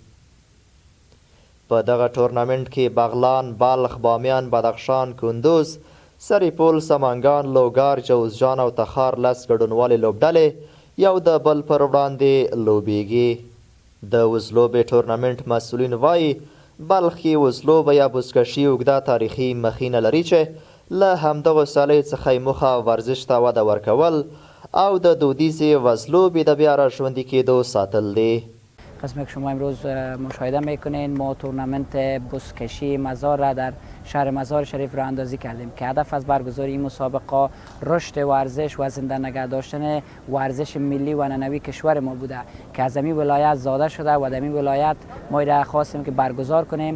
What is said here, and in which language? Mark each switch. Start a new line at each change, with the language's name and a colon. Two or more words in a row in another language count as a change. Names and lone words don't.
Pashto: په دغه ټورنمنټ کې بغلان، بلخ، بامیان، بدخشان، کندوز، سرپل، سمنګان، لوګر، جوزجان او تخار 10 ګډونوالې لوبډلې یو د بل پر وړاندې لوبیږي. د وزلوبې ټورنمنټ مسؤلین وایي بلخ کې وزلوبه یا بزکشي اوږده تاریخي مخینه لري چې له همدغو سیالیو څخه موخه ورزش ته وده ورکول او د دودیزې وزلوبې د بیا راژوندي کېدو ساتل دی.
Persian: قسمی که شما امروز مشاهده میکنین ما تورنمنت بزکشی مزار را در شهر مزار شریف راه اندازی کردیم که هدف از برگزاری این مسابقه رشد ورزش و زنده نگه داشتن ورزش ملی و ننوی کشور ما بوده که از این ولایت زاده شده و در این ولایت ما را خواستیم که برگزار کنیم.